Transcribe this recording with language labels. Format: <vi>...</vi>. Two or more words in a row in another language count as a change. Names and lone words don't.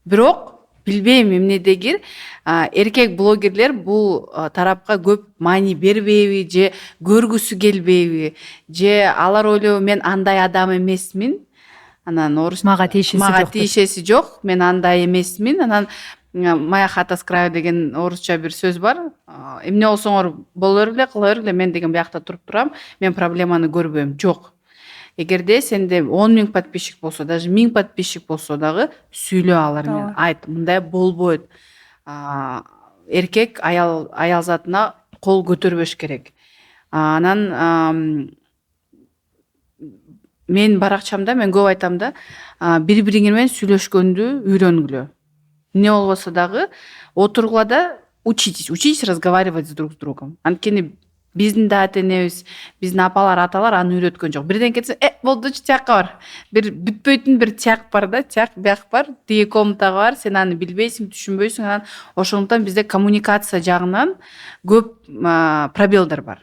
<ky>бирок билбейм эмнедегир эркек блогерлер бул тарапка көп маани бербейби же көргүсү келбейби же алар ойлойбу мен андай адам эмесмин, анан Мага тиешеси жок, мен андай эмесмин, анан</ky> <ru>моя хата с краю</ru> <ky>деген орусча бир сөз бар, эмне болсоңор боло бер эле, кыла бер эле, мен деген биякта туруп турам, мен проблеманы көрбөйм. Жок, эгерде сенде 10 000 подписчик болсо, даже 1000 подписчик болсо дагы сүйлө алар менен, айт, мындай болбойт. Эркек аял затына кол көтөрбөш керек. Анан мен баракчамда мен көп айтам да, бири бириңер менен сүйлөшкөндү үйрөнгүлө. Эмне болбосо дагы отургула да</ky> <ru>учитесь разговаривать с друг с другом.</ru> <ky>Анткени биздин да ата энебиз, биздин апалар, аталар аны үйрөткөн жок. Бирден кетсе, болдучу тияка бар. Бир бүтпөйтүн бир тияк бар да, тияк бияк бар, тиги комнатага бар, сен аны билбейсиң, түшүнбөйсүң, анан ошондуктан бизде коммуникация жагынан көп пробелдер бар.</ky>